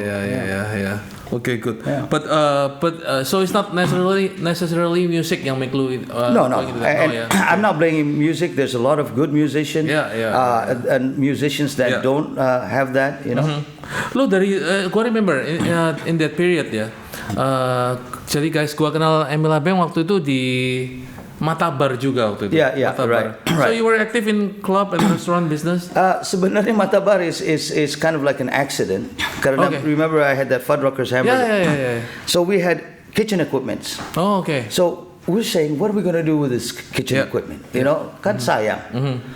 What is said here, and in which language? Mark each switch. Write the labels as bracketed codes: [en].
[en] Yeah. Okay, good. Yeah. But so it's not necessarily music [id] yang [en] make lu. No. I'm not blaming music. There's a lot of good musicians. And musicians that don't have that. You know. [id] Lu dari, gua [en] remember in that period [id] ya. Jadi guys, gua kenal Emil Abeng waktu itu di Matabar juga waktu itu. [en] Yeah, right. So you were active in club and restaurant business? Sebenarnya Matabar is kind of like an accident. Karena remember I had that Fuddruckers hamburger. Yeah. So we had kitchen equipments. Oh, okay. So we're saying, what are we going to do with this kitchen equipment? You know, [id] kan sayang.